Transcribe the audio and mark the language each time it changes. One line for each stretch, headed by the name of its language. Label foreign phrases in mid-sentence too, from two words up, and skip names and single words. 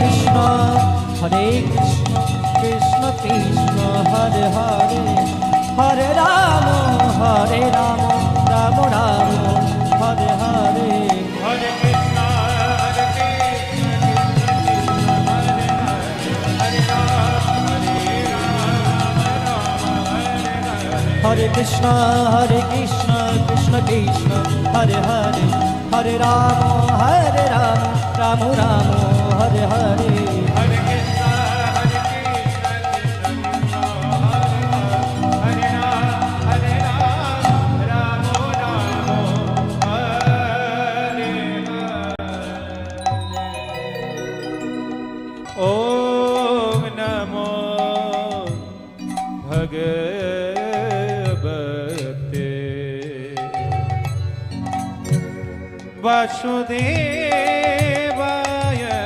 Sanskrit: কৃষ্ণ হরে কৃষ্ণ কৃষ্ণ কৃষ্ণ হরে হরে হরে রাম রাম রাম হরে হরে হরে কৃষ্ণ হরে কৃষ্ণ হরে কৃষ্ণ হরে কৃষ্ণ কৃষ্ণ কৃষ্ণ হরে হরে হরে রাম রাম রাম হরে হরে হরে কৃষ্ণ হরে কৃষ্ণ কৃষ্ণ কৃষ্ণ হরে হরে রাম রাম হরে ওম নমো ভগবতে বাসুদেবায়